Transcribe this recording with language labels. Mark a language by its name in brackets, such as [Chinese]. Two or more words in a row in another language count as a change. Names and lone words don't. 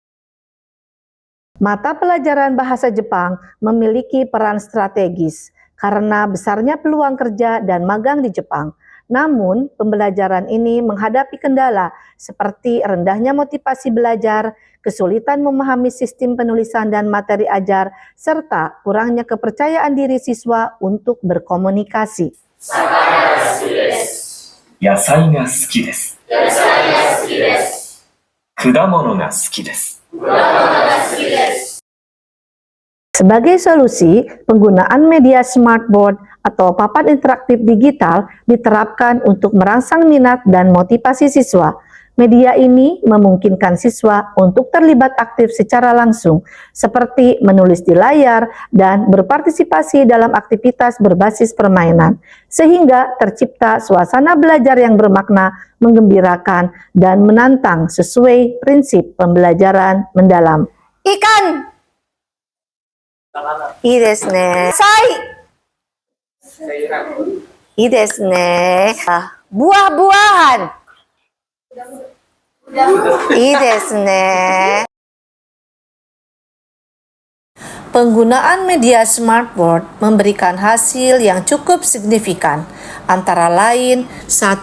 [Indonesian] Mata pelajaran bahasa Jepang memiliki peran strategis karena besarnya peluang kerja dan magang di Jepang. Namun, pembelajaran ini menghadapi kendala seperti rendahnya motivasi belajar, kesulitan memahami sistem penulisan dan materi ajar, serta kurangnya kepercayaan diri siswa untuk berkomunikasi. [Japanese] 野菜が好きです. 果物が好きです. [Indonesian] Sebagai solusi, penggunaan media smartboard atau papan interaktif digital diterapkan untuk merangsang minat dan motivasi siswa. Media ini memungkinkan siswa untuk terlibat aktif secara langsung, seperti menulis di layar dan berpartisipasi dalam aktivitas berbasis permainan, sehingga tercipta suasana belajar yang bermakna, menggembirakan, dan menantang sesuai prinsip pembelajaran mendalam. Ikan! [Japanese] いいですね. Sai! いいですね. Buah-buahan! いいですね. [Indonesian] Penggunaan media smartboard memberikan hasil yang cukup signifikan. Antara lain, 1.